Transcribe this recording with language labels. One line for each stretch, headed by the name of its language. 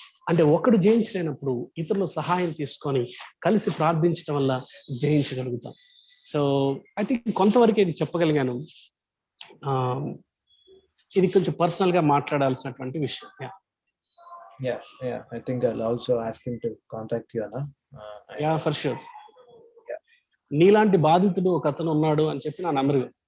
Telugu: అంటే ఒకడు జయించలేనప్పుడు ఇతరుల సహాయం తీసుకొని కలిసి ప్రార్థించడం వల్ల జయించగలుగుతాం.
English: so I think
Telugu: కొంతవరకు ఇది చెప్పగలిగాను. ఇది కొంచెం పర్సనల్ గా మాట్లాడాల్సినటువంటి విషయం.
English: I think I'll also ask him to contact you, Anna. For sure.
Telugu: నీలాంటి బాధితుడు ఒక అతను ఉన్నాడు అని చెప్పి నా నంబర్.